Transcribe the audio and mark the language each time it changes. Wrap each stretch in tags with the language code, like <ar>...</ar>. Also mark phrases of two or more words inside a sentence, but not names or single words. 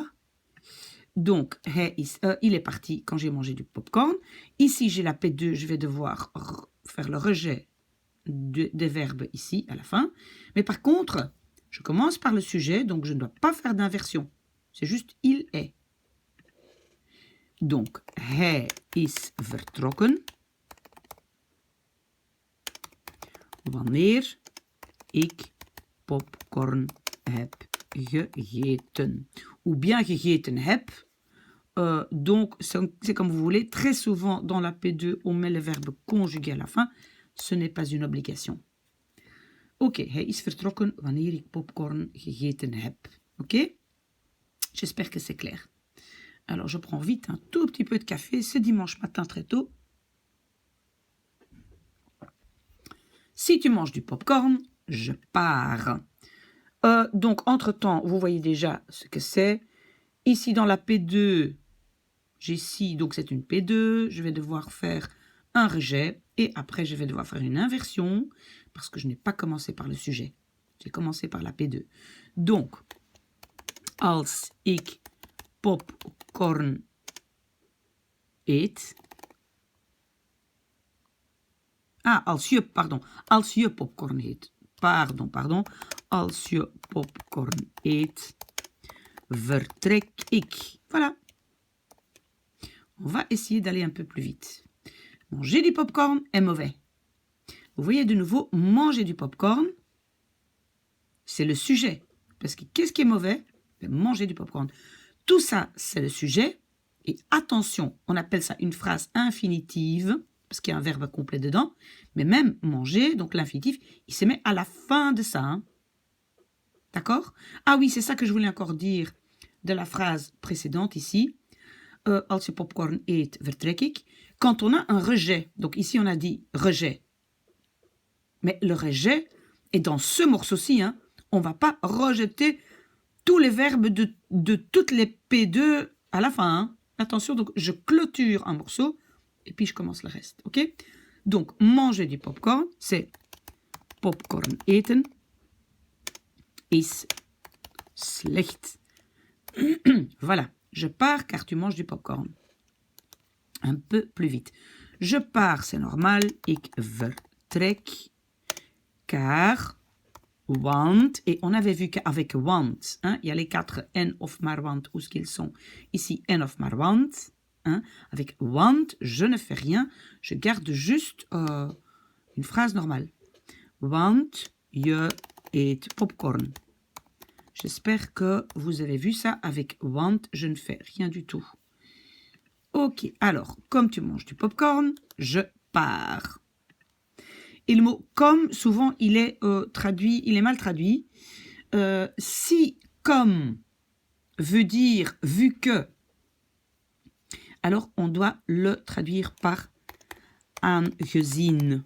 <fr>Donc, il est parti quand j'ai mangé du popcorn. Ici, j'ai la P2, je vais devoir faire le rejet des verbes ici, à la fin. Mais par contre, je commence par le sujet, donc je ne dois pas faire d'inversion. C'est juste il est. Donc,</fr> <nl>hij is vertrokken. Wanneer ik popcorn heb gegeten.</nl> <fr>Ou bien</fr> <nl>gegeten heb.</nl> <fr>Donc, c'est comme vous voulez. Très souvent, dans la P2, on met le verbe conjugué à la fin. Ce n'est pas une obligation.</fr> <nl>Ok, hij is vertrokken wanneer ik popcorn gegeten heb.</nl> <fr>Ok? J'espère que c'est clair. Alors, je prends vite un tout petit peu de café. C'est dimanche matin très tôt. Si tu manges du popcorn, je pars. Donc, entre-temps, vous voyez déjà ce que c'est. Ici, dans la P2, j'ai ci, donc c'est une P2. Je vais devoir faire un rejet. Et après, je vais devoir faire une inversion parce que je n'ai pas commencé par le sujet. J'ai commencé par la P2. Donc,</fr> <nl>als ik popcorn eet. Als je popcorn eet. Pardon. Als je popcorn eet, vertrek ik.</nl> <fr>Voilà. On va essayer d'aller un peu plus vite. Manger du popcorn est mauvais. Vous voyez de nouveau, manger du popcorn, c'est le sujet. Parce que qu'est-ce qui est mauvais? Manger du popcorn. Tout ça, c'est le sujet. Et attention, on appelle ça une phrase infinitive, parce qu'il y a un verbe complet dedans. Mais même manger, donc l'infinitif, il se met à la fin de ça. Hein. D'accord? Ah oui, c'est ça que je voulais encore dire de la phrase précédente ici.</fr> <nl>Als je popcorn eet, vertrek ik.</nl> <fr>Quand on a un rejet, donc ici on a dit rejet. Mais le rejet est dans ce morceau-ci. Hein. On ne va pas rejeter tous les verbes de toutes les P2 à la fin. Hein. Attention, donc je clôture un morceau et puis je commence le reste. Ok? Donc, manger du popcorn, c'est</fr> <nl>popcorn eten is slecht.</nl> <fr>Voilà, je pars car tu manges du popcorn. Un peu plus vite. Je pars, c'est normal.</fr> <nl>Ik vertrek car, want,</nl> <fr>et on avait vu qu'avec want, hein, il y a les 4</fr> <nl>en of maar want,</nl> <fr>où est-ce qu'ils sont? Ici,</fr> <nl>en of maar want.</nl> <fr>Hein, avec want, je ne fais rien, je garde juste une phrase normale.</fr> <nl>Want je eet popcorn.</nl> <fr>J'espère que vous avez vu ça avec want, je ne fais rien du tout. Ok, alors, comme tu manges du popcorn, je pars. Et le mot comme, souvent, il est mal traduit. Si comme veut dire vu que, alors on doit le traduire par aangezien.</fr>